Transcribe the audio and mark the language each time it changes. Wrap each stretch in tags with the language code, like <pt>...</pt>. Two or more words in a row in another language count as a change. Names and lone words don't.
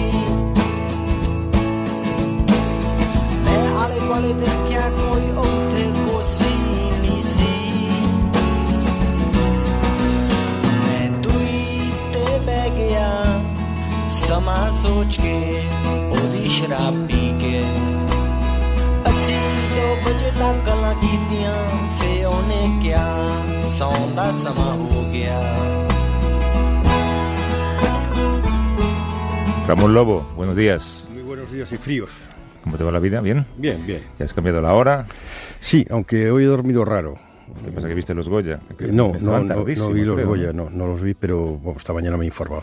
<pa>ਮੈਂ ਆਲੇ ਦੁਆਲੇ ਦੇਖਿਆ ਕੋਈ ਉੱਥੇ ਕੁਰਸੀ ਨਹੀਂ ਸੀ ਮੈਂ ਦੂਈ ਤੇ ਬਹਿ ਗਿਆ ਸਮਾਂ ਸੋਚ ਕੇ ਉਹਦੀ ਸ਼ਰਾਬ ਪੀ ਕੇ ਅਸੀਂ 2 ਵਜੇ ਤੱਕ ਗੱਲਾਂ ਕੀਤੀਆਂ ਫੇ ਉਹਨੇ ਕਿਹਾ ਸੌਣ ਦਾ ਸਮਾਂ ਹੋ ਗਿਆ</pa> <es>Ramón Lobo, buenos días. Muy buenos días y fríos. ¿Cómo te va la vida? ¿Bien? Bien, bien. ¿Ya has cambiado la hora? Sí, aunque hoy he dormido raro. ¿Qué pasa que viste los Goya? No vi los Goya, no los vi, pero bueno, esta mañana me he informado.</es>